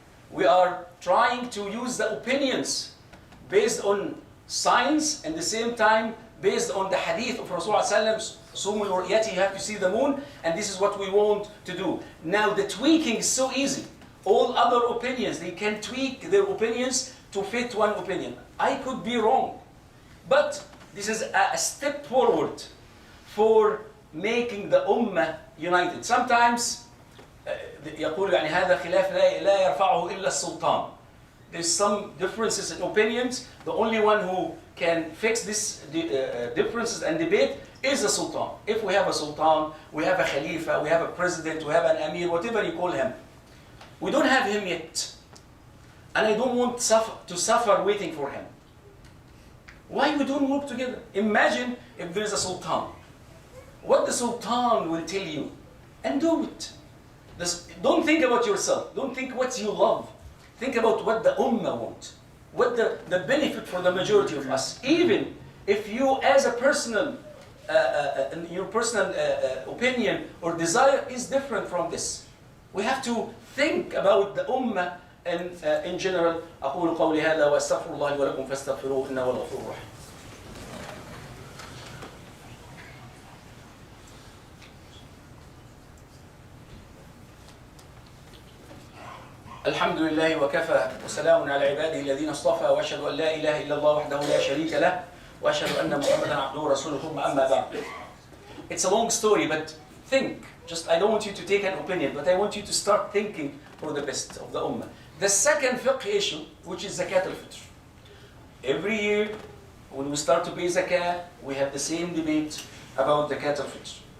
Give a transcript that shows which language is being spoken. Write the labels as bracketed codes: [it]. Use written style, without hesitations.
[en] We are trying to use the opinions based on science, and at the same time, based on the hadith of Rasulullah sallallahu alaihi wasallam, you have to see the moon, and this is what we want to do. Now the tweaking is so easy. All other opinions, they can tweak their opinions to fit one opinion. I could be wrong, but this is a step forward for making the ummah united. Sometimes [ar] يقول يعني هذا خلاف لا يرفعه إلا السلطان. [en] There's some differences in opinions. The only one who can fix these differences and debate is the sultan. If we have a sultan, we have a khalifa, we have a president, we have an emir, whatever you call him. We don't have him yet. And I don't want to suffer waiting for him. Why we don't work together? Imagine if there's a sultan. What the sultan will tell you, and do it. Don't think about yourself. Don't think what you love. Think about what the ummah wants. What the benefit for the majority of us. Even if you as a personal, your personal opinion or desire is different from this. We have to think about the ummah and in general. [ar] أقول قولي هذا وأستغفر الله لي ولكم فاستغفروه إنه هو الغفور الرحيم. الحمد لله وكفى وسلام على عباده الذين اصطفى واشهد ان لا اله الا الله وحده لا شريك له واشهد ان محمدا عبده ورسوله ثم اما بعد. [en] It's a long story, but think. I don't want you to take an opinion, but I want you to start thinking for the best of the ummah. The second fiqh issue, which is zakat al-fitr. Every year, when we start to pay zakah, we have the same debate about zakat al-fitr.